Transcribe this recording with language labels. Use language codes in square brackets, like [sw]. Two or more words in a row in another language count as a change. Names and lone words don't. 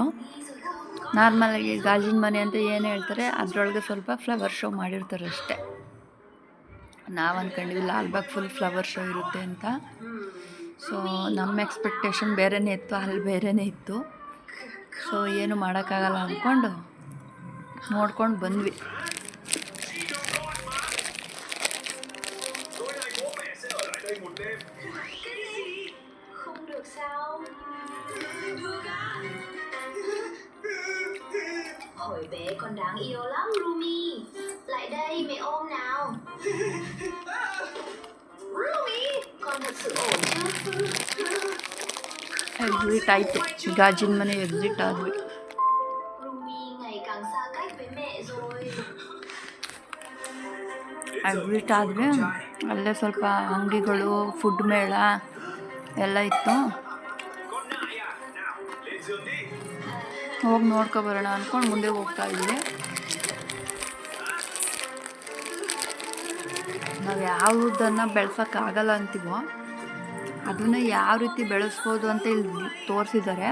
[kn] ನಾರ್ಮಲಾಗಿ ಗಾಜಿನ ಮನೆ ಅಂತ ಏನು ಹೇಳ್ತಾರೆ ಅದರೊಳಗೆ ಸ್ವಲ್ಪ [en] flower show [kn] ಮಾಡಿರ್ತಾರೆ ಅಷ್ಟೇ. ನಾವು ಅಂದ್ಕೊಂಡ್ವಿ ಲಾಲ್ಬಾಗ್ [en] full flower show [kn] ಇರುತ್ತೆ ಅಂತ. ಸೊ ನಮ್ಮ ಎಕ್ಸ್ಪೆಕ್ಟೇಷನ್ ಬೇರೆಯೇ ಇತ್ತು, ಅಲ್ಲಿ ಬೇರೆಯೇ ಇತ್ತು. ಸೊ ಏನು ಮಾಡೋಕ್ಕಾಗಲ್ಲ ಅಂದ್ಕೊಂಡು ನೋಡ್ಕೊಂಡು ಬಂದ್ವಿ. [vi] Hồi bé con đáng yêu lắm Rumi. Lại đây mẹ ôm nào. Rumi, con thật sự ổn chứ? [kn] Exit ಆಯಿತು, ಗಾಜಿನ ಮನೆ ಎಕ್ಸಿಟ್ ಆದ್ವಿ. [vi] Rumi ngày càng xa cách với mẹ rồi. [kn] ಎಕ್ಸಿಟ್ ಆದ್ವಿ. ಅಲ್ಲೇ ಸ್ವಲ್ಪ ಅಂಗಡಿಗಳು, ಫುಡ್ ಮೇಳ ಎಲ್ಲ ಇತ್ತು. ಹೋಗಿ ನೋಡ್ಕೊಬರೋಣ ಅಂದ್ಕೊಂಡು ಮುಂದೆ ಹೋಗ್ತಾ ಇದ್ವಿ. ನಾವು ಯಾವುದನ್ನು ಬೆಳ್ಸೋಕ್ಕಾಗಲ್ಲ ಅಂತೀವೋ ಅದನ್ನು ಯಾವ ರೀತಿ ಬೆಳೆಸ್ಬೋದು ಅಂತ ಇಲ್ಲಿ ತೋರಿಸಿದ್ದಾರೆ.